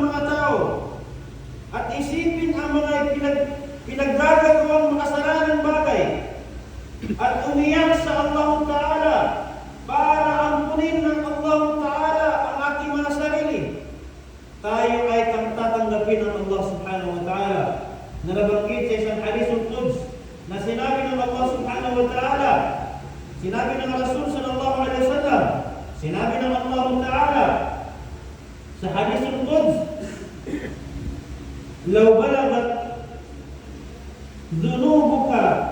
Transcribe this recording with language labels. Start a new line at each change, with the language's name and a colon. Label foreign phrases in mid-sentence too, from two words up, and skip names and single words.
Filipino: mga tao, at isipin ang mga pinaggagawang makasalanang bagay, at umiyak sa
Arabic: الله تعالى
Filipino: para ampunin ng
Arabic: الله تعالى
Filipino: ang ating mga sarili, tayo ay tatanggapin ng
Arabic: الله سبحانه وتعالى
Filipino: na nabanggit sa isang
Arabic: حديث القدس
Filipino: na sinabi ng
Arabic: الله سبحانه وتعالى,
Filipino: sinabi ng Rasul
Arabic: صلى الله عليه وسلم,
Filipino: sinabi ng
Arabic: الله تعالى
Filipino: sa
Arabic: حديث القدس, "لو بلغت ذنوبك